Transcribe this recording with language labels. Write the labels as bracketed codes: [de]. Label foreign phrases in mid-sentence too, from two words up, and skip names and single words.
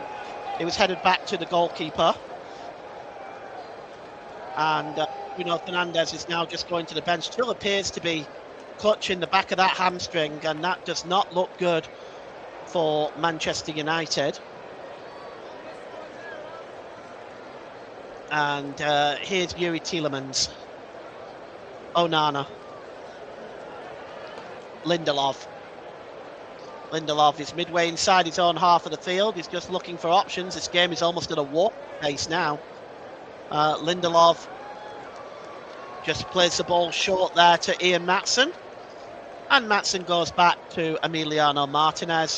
[en] It was headed back to the goalkeeper. And Bruno Fernandes is now just going to the bench. Still appears to be clutching the back of that hamstring, and that does not look good for Manchester United. And here's Yuri Tielemans. Onana. Lindelof. Lindelof is midway inside his own half of the field. He's just looking for options. This game is almost at a walk pace now. Lindelof just plays the ball short there to Ian Maatsen. And Maatsen goes back to Emiliano Martinez.